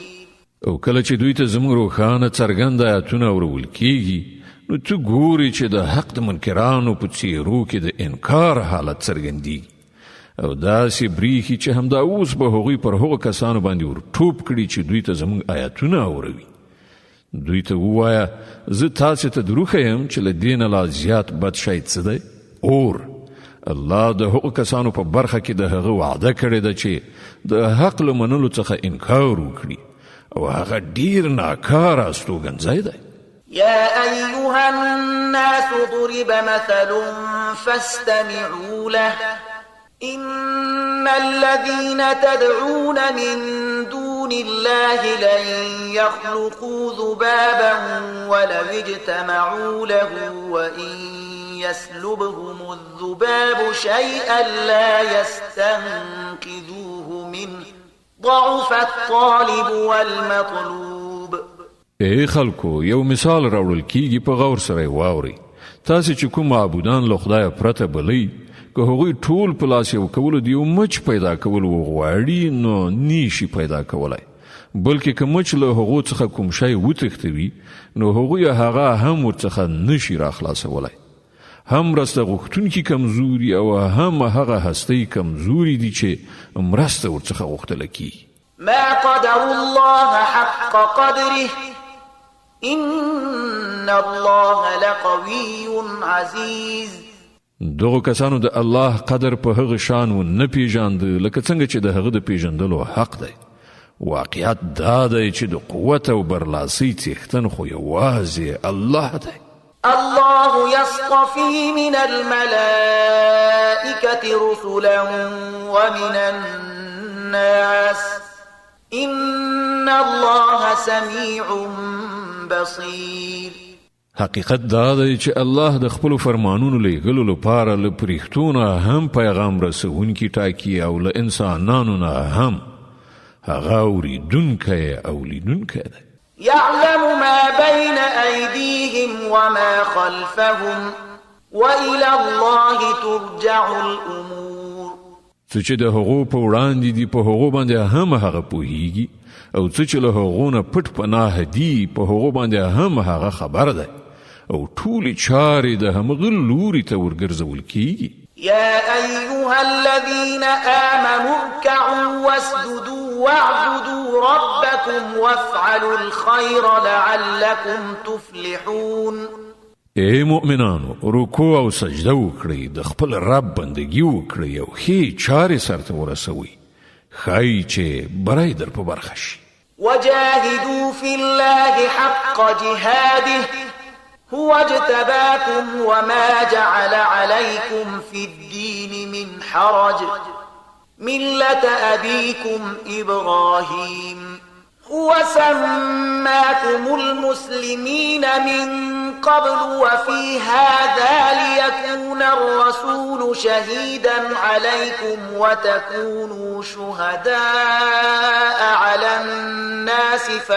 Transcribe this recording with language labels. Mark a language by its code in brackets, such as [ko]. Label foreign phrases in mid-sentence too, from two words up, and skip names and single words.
[ps] او کله چې دوی ته زموږ روښانه څرګند آیاتونه ورول کیږي نو ته ګورې چې د حق د منکرانو په څیرو کې د انکار حالت څرګندېږي او داسې بریښي چې همدا اوس به هغوی پر هغو کسانو باندې ور ټوپ کړي چې دوی ته زموږ آیاتونه اوروي. دوی ته ووایه زه تاسې ته دروغ یم چې له دې نه لا زیات بد شی څه دی؟ اور. الله د هغو کسانو په برخه کې د هغه وعده کړې ده چې د حق له منلو څخه انکار وکړي او هغه ډیر ناکاره استوګنځی دی. [ar] يا أيها الناس ضرب مثل فاستمعوا له إن الذين تدعون من دون الله لن يخلقوا ذبابا ولو اجتمعوا له وإن يسلبهم الذباب شيئا لا يستنقذوه منه ضعف الطالب والمطلوب. [ps] ای خلکو یو مثال راوړل کیږي په غور سره واوري. تاسو چې کوم معبودان له خدای پرته بلی که هغوی ټول په لاس یو کولو د یو مچ پیدا کول وغواړي نو نیشي پیدا کولای بلکې که مچ له هغو څخه کوم شی وتښتوي نو هغوی هغه هم ورڅخه نشي راخلاصولی. هم مرسته غوښتونکي کمزوري او هم هغه هستۍ کمزوري دي چې مرسته ورڅخه غوښتله کیږي. [ar] ما قدر الله حق قدره إن الله لقوي عزيز. [ps] دغه کسانو د الله قدر په هغه شان و نه پیژاند لکه څنګه چې د هغه د پیژندلو حق دی. واقعیت دا دی چې د قوت او برلاسۍ څښتن خو یوازې الله دی. [ar] الله يصطفي من الملائكة رسلا ومن الناس إن الله سميع بصير. [ps] حقیقت دا دی چې الله د خپل فرمانونو لیږلو لپاره له پرښتونه هم پیغام رسونکي ټاکي او له انسانانو نه هم هغه اوریدونکی او لیدونکی دی. [ar] يعلم ما بين أيديهم وما خلفهم وإلى الله ترجع الأمور. [ps] څه چې د هغو په وړاندې دي په هغو باندې هم هغه پوهیږي او څه چې له هغو نه پټ پناه دي په هغو باندې هم هغه خبر دی او ټولې چارې د همغه لوري ته ورګرځول کیږي. [ar] يا أيها الذين آمنوا اركعوا واسجدوا واعبدوا ربكم وافعلوا الخير لعلكم تفلحون. [ps] ای مؤمنانو رکوع او سجده وکړئ د خپل رب بندگی وکړئ او ښې چارې سرته ورسوئ ښایي چې بری در په برخه شي. [ar] وجاهدوا في الله حق جهاده هو اجتباكم وما جعل عليكم في الدين من حرج ملة أبيكم إبراهيم هو سماكم المسلمين من قبل وفي هذا ليكون الرسول شهيدا عليكم وتكونوا شهداء على الناس